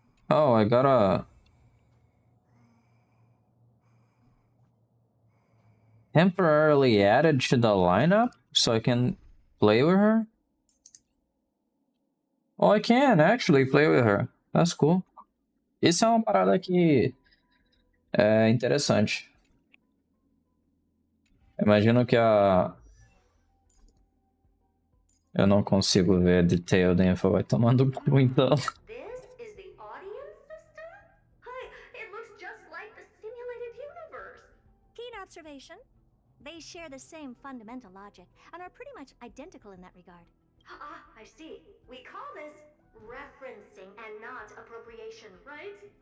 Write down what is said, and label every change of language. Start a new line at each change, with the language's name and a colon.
English: Oh, I gotta temporarily added to the lineup so I can play with her. Oh, I can actually play with her. That's cool.
Portuguese: Isso é uma parada que é interessante. Imagino que a... Eu não consigo ver
English: detailed info,
Portuguese: vai tomando cu então.
English: This is the audience system? Hi, it looks just like the simulated universe. Keen observation. They share the same fundamental logic and are pretty much identical in that regard. Ah, I see. We call this referencing and not appropriation, right?